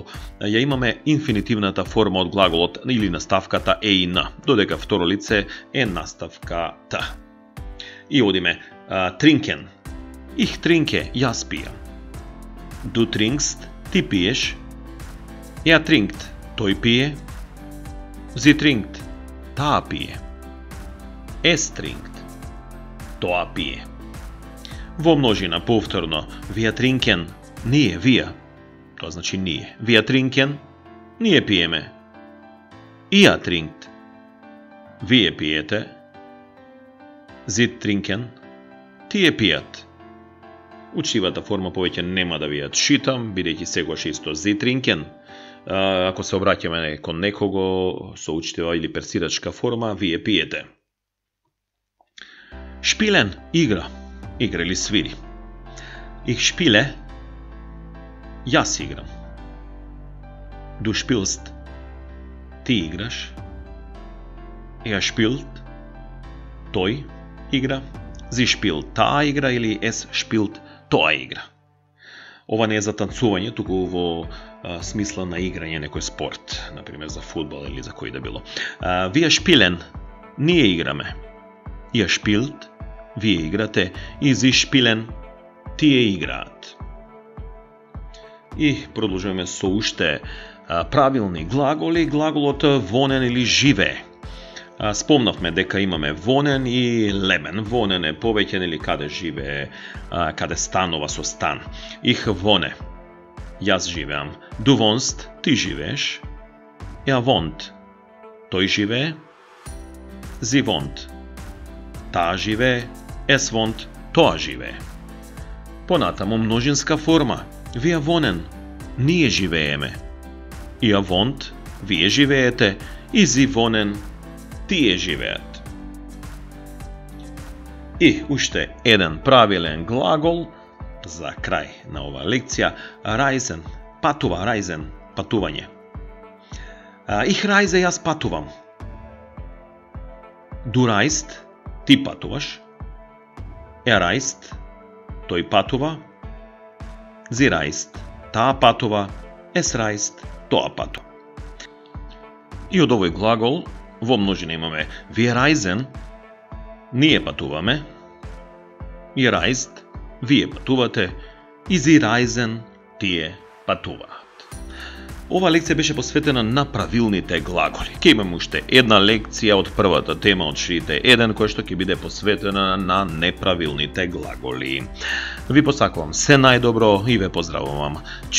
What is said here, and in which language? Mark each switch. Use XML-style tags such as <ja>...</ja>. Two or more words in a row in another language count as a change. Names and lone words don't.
<mk>Ја имаме инфинитивната форма од глаголот или наставката е и н, додека второ лице е наставка т. И одиме</mk> <de>trinken. Ich trinke,</de> <mk>јас пијам.</mk> <de>Du trinkst,</de> <mk>ти пиеш.</mk> <de>Er trinkt,</de> <mk>тој пие.</mk> <de>Sie trinkt,</de> <mk>таа пие.</mk> <de>Es trinkt,</de> <mk>тоа пие. Во множина повторно</mk> <de>wir trinken,</de> <mk>ние, вие. Тоа значи ние.</mk> <de>Wir trinken,</de> <mk>ние пиеме.</mk> <de>Ihr trinkt,</de> <mk>вие пиете.</mk> <de>Sie trinken,</de> <mk>тие пијат. Учтивата форма повеќе нема да ви ја читам, бидејќи секогаш исто</mk> <de>Sie trinken.</de> <mk>Ако се обраќаме кон некого со учтива или персирачка форма, вие пиете. Шпилен, игра. Игра или свири.</mk> <de>Ich spiele,</de> <mk>јас играм.</mk> <de>Du spielst,</de> <mk>ти играш.</mk> <de>Er spielt,</de> <mk>тој игра.</mk> <de>Sie spielt,</de> <mk>таа игра или</mk> <de>es spielt,</de> <mk>тоа игра. Ова не е за танцување, туку во смисла на играње некој спорт, например за фудбал или за кој да било.</mk> <de>Wir spielen,</de> <mk>ние играме.</mk> <de>Ihr spielt,</de> <mk>вие играте.</mk> <de>И sie spielen,</de> <mk>тие играат. И продолжуваме со уште правилни глаголи. Глаголот вонен или живее. Спомнавме дека имаме вонен и лебен. Вонен е повеќен или каде живее, каде станува со стан.</mk> <de>Ich wohne,</de> <mk>јас живеам.</mk> <de>Du wohnst,</de> <mk>ти живееш.</mk> <de>Er wohnt,</de> <mk>тој живее.</mk> <de>Sie wohnt,</de> <mk>таа живее.</mk> <de>Es wohnt,</de> <mk>тоа живее. Понатаму множинска форма.</mk> <de>Wir wohnen,</de> <mk>ние живееме.</mk> <de>Ihr wohnt,</de> <mk>вие живеете.</mk> <de>И sie wohnen,</de> <mk>тие живеат. И уште еден правилен глагол за крај на ова лекција.</mk> <de>Reisen, патува, reisen, патување. Ich reise,</de> <mk>јас патувам.</mk> <de>Du reist,</de> <mk>ти патуваш.</mk> <de>Er reist,</de> <mk>тој патува.</mk> <de>Sie reist,</de> <mk>таа патува.</mk> <de>Es reist,</de> <mk>тоа патува. И од овој глагол во множина имаме</mk> <de>wir reisen,</de> <mk>ние патуваме.</mk> <de>Ihr reist,</de> <mk>вие патувате.</mk> <de>И sie reisen,</de> <mk>тие патуваат. Ова лекција беше посветена на правилните глаголи. Ке имаме уште една лекција од првата тема од Шрите 1, која што ќе биде посветена на неправилните глаголи. Ви посакувам се најдобро и ве поздравувам.</mk>